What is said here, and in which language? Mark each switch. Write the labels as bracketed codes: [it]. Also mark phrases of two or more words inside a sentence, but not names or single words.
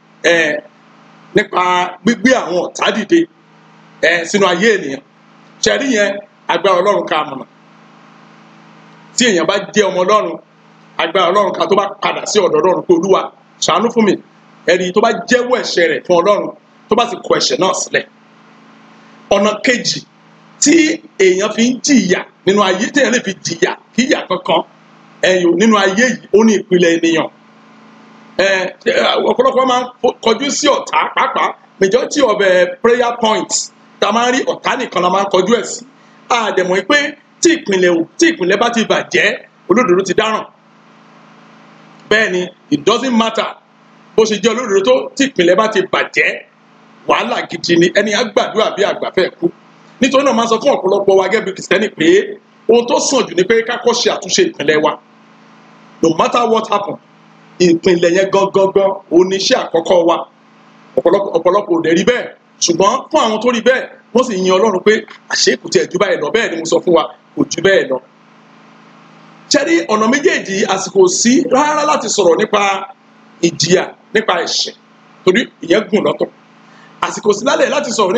[yo] nípa gbígbé àwọn ọ̀tá dìde sínú ayé ènìyàn ṣẹ́rí yẹn agbára Ọlọ́run ká mọ̀nà tí èèyàn bá jẹ́ ọmọ Ọlọ́run agbára Ọlọ́run ká tó bá padà sí ọ̀dọ̀ Ọlọ́run pé Olúwa ṣàánú fún mi ẹni tó bá jẹ́wọ́ ẹ̀ṣẹ̀ rẹ̀ fún Ọlọ́run tó bá sì kọ ẹ̀ṣẹ̀ náà sílẹ̀ ọ̀nà kejì tí èèyàn fi ń jìyà nínú ayé tí èèyàn lè fi jìyà kí ìyà kankan nínú ayé yìí ó ní ìpìlẹ̀ ènìyàn ọ̀pọ̀lọpọ̀ máa ń kọjú sí ọ̀tá pàápàá [en] majority of prayer points [yo] tá a máa ń rí ọ̀tá nìkan la máa ń kọjú ẹ̀ sí àdẹ̀mọ̀ pé tí ìpìlẹ̀ bá ti bàjẹ́ olódodo ti dáràn bẹ́ẹ̀ ni [en] it doesn't matter [yo] bó ṣe jẹ́ olódodo tó tí ìpìlẹ̀ bá ti bàjẹ́ wàhálà gidi ni ẹni àgbàdúrà bí àgbàfẹ́ kú nítorí náà máa sọ fún ọ̀pọ̀lọpọ̀ wa gẹ́gẹ́ bí kìrìsìtẹ́nì pé ohun tó sàn jù ni pé ká kọ́ ṣe àtúnṣe ìpìlẹ̀ wa [en] no matter what happen [yo] ìpìlẹ̀ yẹn gangan oníṣẹ́ àkọ́kọ́ wa ọ̀pọ̀lọpọ̀ ò dẹ̀ rí bẹ́ẹ̀ ṣùgbọ́n fún àwọn tó rí bẹ́ẹ̀ wọ́n sì yin Ọlọ́run pé àṣé kò tiẹ̀ jù báyìí lọ bẹ́ẹ̀ ni mo sọ fún wa kò jù bẹ́ẹ̀ lọ. ṣẹ́rí ọ̀nà méjèèjì àsìkò sí rárá láti sọ̀rọ̀ nípa ìjìyà nípa ẹ̀ṣẹ̀ torí ìyẹn gùn lọ́tọ̀ àsìkò sí lálẹ́ láti sọ̀rọ̀